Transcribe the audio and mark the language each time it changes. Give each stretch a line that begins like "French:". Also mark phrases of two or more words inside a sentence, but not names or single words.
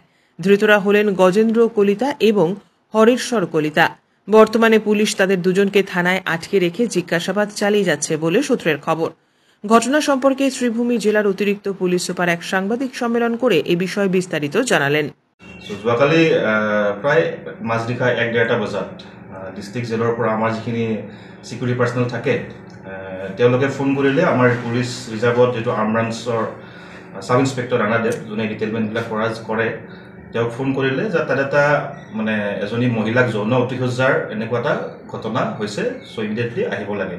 Bangla: ধৃতরা হলেন গজেন্দ্র কলিতা এবং হরেশ্বর কলিতা। বর্তমানে পুলিশ তাদের দুজনকে থানায় আটকে রেখে জিজ্ঞাসাবাদ চালিয়ে যাচ্ছে বলে সূত্রের খবর। ঘটনা সম্পর্কে শ্রীভূমি জেলার অতিরিক্ত পুলিশ সুপার এক সাংবাদিক সম্মেলন করে এ বিষয়ে বিস্তারিত জানালেন।
Assamese: যোৱাকালি প্ৰায় মাজনিশা 1-1:30 বজাত
English: district jail
Assamese: পৰা আমাৰ যিখিনি
English: security personnel
Assamese: থাকে তেওঁলোকে ফোন কৰিলে আমাৰ পুলিচ ৰিজাৰ্ভত যিটো
English: arm branch sub inspector
Assamese: ৰাণাদেৱ, যোনে ডিটেইলমেণ্টবিলাক কৰে, তেওঁক ফোন কৰিলে যে তাত এটা মানে এজনী মহিলাক যৌন অতিশয্যাৰ এনেকুৱা এটা ঘটনা হৈছে,
English: so immediately
Assamese: আহিব লাগে।